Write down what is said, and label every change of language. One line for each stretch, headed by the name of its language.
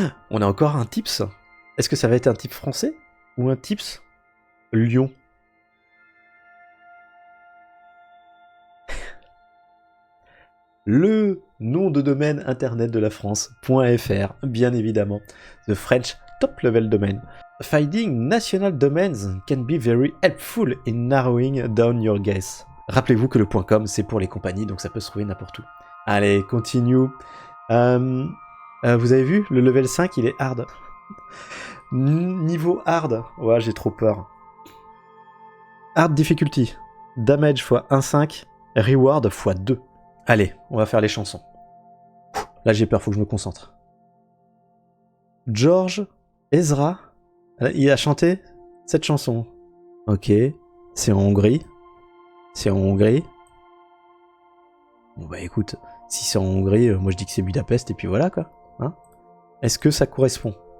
French: On a encore un tips. Est-ce que ça va être un type français ou un tips Lyon? Le nom de domaine internet de la France.fr, bien évidemment.
English: The French top level domain. Finding national domains can be very helpful in narrowing down your guess.
French: Rappelez-vous que le .com c'est pour les compagnies, donc ça peut se trouver n'importe où. Allez, continue. Vous avez vu, le level 5 il est hard. Niveau hard, ouais j'ai trop peur.
English: Hard difficulty, damage x 1,5, reward x 2.
French: Allez, on va faire les chansons. Là j'ai peur, faut que je me concentre. George Ezra, il a chanté cette chanson. Ok, c'est en Hongrie. C'est en Hongrie. Bon bah écoute, si c'est en Hongrie, moi je dis que c'est Budapest et puis voilà quoi. Hein? Est-ce que ça correspond?